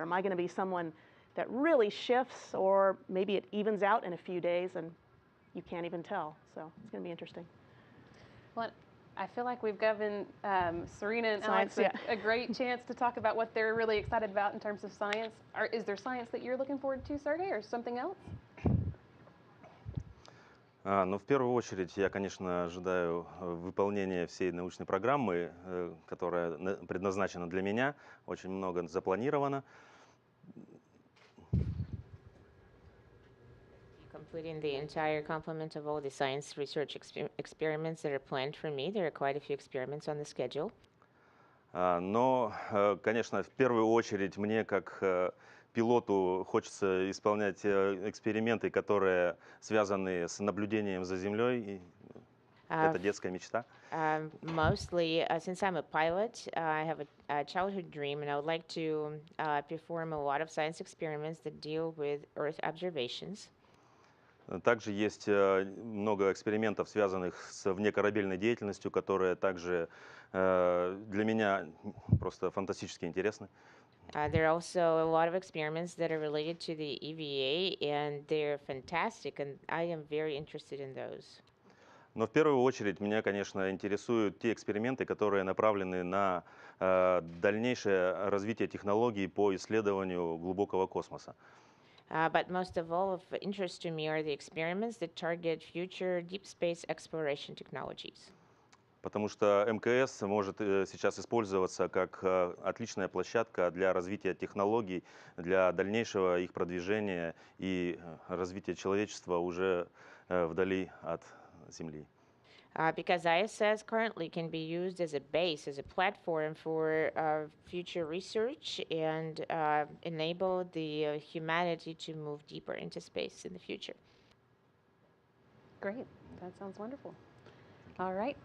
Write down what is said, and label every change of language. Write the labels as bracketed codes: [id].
[en] Am I going to be someone that really shifts, or maybe it evens out in a few days and you can't even tell? So it's going to be interesting. Well, I feel like we've given Serena and Science, Alex a great chance to talk about what they're really excited about in terms of science. Is there science that you're looking forward to, Sergey, or something else? [ru] Ну, в первую очередь, я, конечно, ожидаю выполнения всей научной программы, которая предназначена для меня. Очень много запланировано. [en] Completing the entire complement of all the science research experiments that are planned for me. There are quite a few experiments on the schedule. [ru] Но, конечно, в первую очередь мне, как пилоту, хочется исполнять эксперименты, которые связаны с наблюдением за Землей. Это детская мечта. [en] Mostly, since I'm a pilot, I have a childhood dream, and I would like to perform a lot of science experiments that deal with Earth observations. [ru] Также есть много экспериментов, связанных с внекорабельной деятельностью, которые также для меня просто фантастически интересны. [en] There are also a lot of experiments that are related to the EVA, and they're fantastic, and I am very interested in those. [ru] Но в первую очередь меня, конечно, интересуют те эксперименты, которые направлены на дальнейшее развитие технологий по исследованию глубокого космоса. [en] But most of all, of interest to me are the experiments that target future deep space exploration technologies. [ru] Потому что МКС может сейчас использоваться как отличная площадка для развития технологий, для дальнейшего их продвижения и развития человечества уже вдали от Земли. [en] Because ISS currently can be used as a base, as a platform for future research and enable the humanity to move deeper into space in the future. Great. That sounds wonderful. All right.